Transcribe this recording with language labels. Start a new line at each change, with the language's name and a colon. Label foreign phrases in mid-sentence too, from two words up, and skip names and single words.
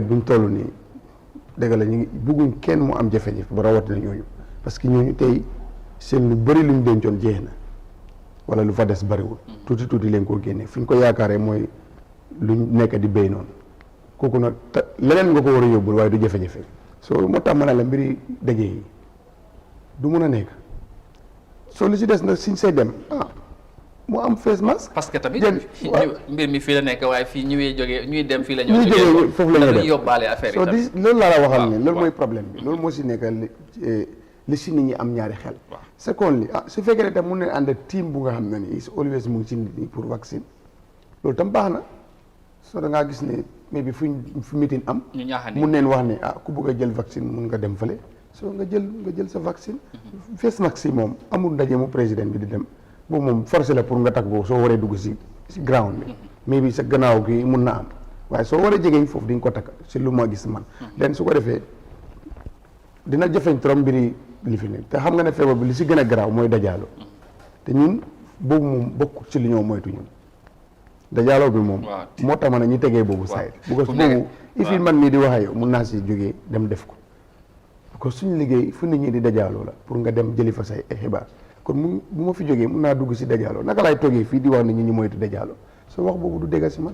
Wolof: buñ toll nii dëgg la ñu ngi bugguñ kenn mu am jafe-jafe ba rawatina ñooñu parce que ñooñu tey seen lu bëri luñ dencoon jeex na wala lu fa des bëriwul tuuti leen koo génne fi ñu ko yaakaaree mooy luñ nekk di béy noonu kooku nag leneen nga ko war a yóbbul waaye du jafe-jafe soo moo tax ma ne la mbiri daje yi du mun a nekk soo li si des nag suñ see dem mu am
English: face mask.
Wolof: parce que tamit mbir mi fii la nekk waaye fii ñuy dem fii la ñuy jógee foofu la ñu dem yóbbaale affaire yi tamit loolu laa la waxal ne loolu mooy problème bi loolu moo si nekk li si nit ñi am ñaari xel. secondly su fekkee ne tam mun nañ ànd team bu nga xam ne ni
English: is always
Wolof: mu ngi ci nit ñi pour vaccine loolu tam baax na soo da ngaa gis ne mais bi fu meeting am mun neen wax ne ku bëgg a jël vaccine mun nga dem fële soo nga jël sa vaccine
English: face mask
Wolof: si moom amul ndaje mu président bi di dem boobu moom forcé la pour nga takk boobu soo waree dugg si ground bi mais bi sa gannaaw gi mun na am waaye soo waree jegeñ foofu di nga ko takk si lu ma gis man den su ko defee dina jafeñ trop mbiri li fi ne te xam nga ne feebar bi li si gën a garaaw mooy dajaaloo te ñun boobu moom bokk ci li ñoo moytu ñun dajaaloo bi moom moo tax ma ne ñu tegee boobu sayt because boobu ifi man mii di wax yow mun naa si jógee dem def ko parce que suñu liggéey fu nit ñi di dajaaloo la pour nga dem jëli fa say xibaar kon bu ma fi jógee mun naa dugg si dajaaloo naka laay toogee fii di wax nit ñi ñu moytu dajaaloo soo wax boobu du dégg si man.